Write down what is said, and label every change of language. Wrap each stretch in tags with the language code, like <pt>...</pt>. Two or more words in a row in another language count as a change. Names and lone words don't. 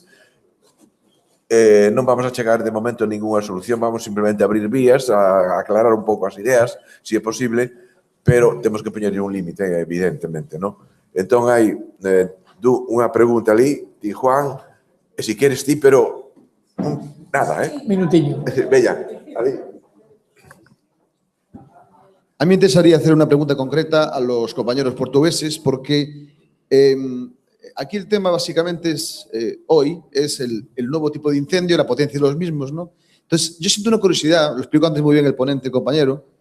<gl>Non vamos a chegar de momento a ninguna solución, vamos simplemente a abrir vías, a aclarar un pouco as ideas, se é posible, pero temos que poñerlle un límite, evidentemente, non? Entón hai unha pregunta ali, di Juan, e se queres ti, pero nada, Minutiño. Veña, ali.</gl> <es>A mí me interesaría hacer una pregunta concreta a los compañeros portugueses porque aquí el tema básicamente es, hoy, es el nuevo tipo de incendio, la potencia de los mismos, ¿no? Entonces, yo siento una curiosidad, lo explico antes muy bien el ponente, compañero.</es>